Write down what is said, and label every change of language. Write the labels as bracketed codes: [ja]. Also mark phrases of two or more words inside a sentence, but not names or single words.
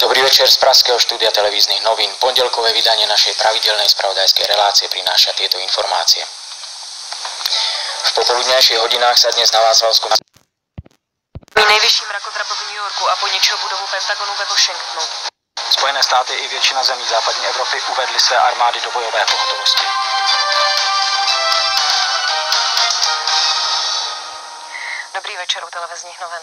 [sk] večer z pražského štúdia televíznych novín. Pondelkové vydanie našej pravidelnej spravodajskej relácie prináša tieto informácie. V popoludňajších hodinách sa dnes na Václavskom [cs] nejvyšší mrakodrap v New Yorku a poničil budovu Pentagonu ve Washingtonu. Spojené státy i většina zemí západní Evropy uvedly své armády do bojové pohotovosti. Dobrý večer u televizních novin.